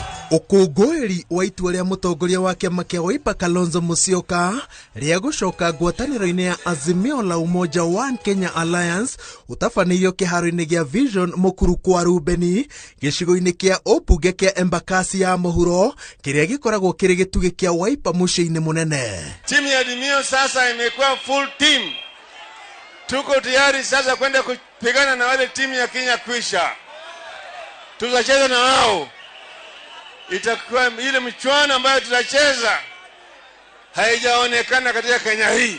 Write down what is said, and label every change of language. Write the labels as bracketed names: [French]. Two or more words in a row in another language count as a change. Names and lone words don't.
[Kikuyu] Ukungwiri wa itua ria mutongoria wa kiama kia Wiper Kalonzo Musyoka ria gucoka ngwataniro-ini ya Azimio la Umoja One Kenya Alliance utafanĩirio kiharo-ini gia Vision Mukuru kwa Rubeni gicigo-ini kia ũmbunge kia Embakasi ya Mũhuro kiria gikoragwo kiri gitugi kia Wiper muciĩ-ini munene. [Swahili] Timu ya Azimio sasa imekuwa [English] full team. [Swahili] Tuko tayari sasa kwenda kupigana na wale timu ya Kenya Kwisha. Tutacheza na wao. Itakuwa ile michuano ambayo tutacheza haijaonekana katika Kenya hii.